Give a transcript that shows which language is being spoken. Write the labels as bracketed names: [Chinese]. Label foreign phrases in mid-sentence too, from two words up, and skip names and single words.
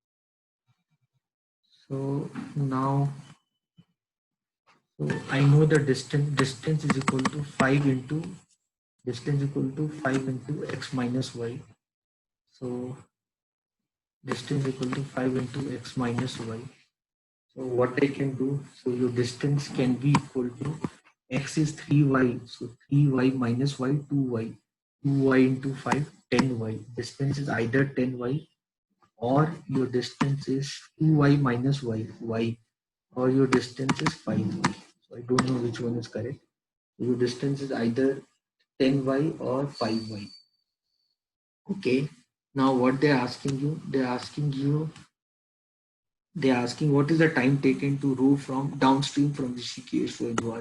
[English] So now, so I know the distance is equal to 5 into distance equal to 5 into x minus y. So distance equal to 5 into x minus y. So what I can do, so your distance can be equal to x is 3y, so 3y minus y, 2y. 2y into 5, 10y. Distance is either 10y or your distance is 2y minus y, or your distance is 5y. So I don't know which one is correct. Your distance is either 10y or 5y. Okay. Now what they're asking you, they're asking what is the time taken to row from downstream from Rishikesh to Indore.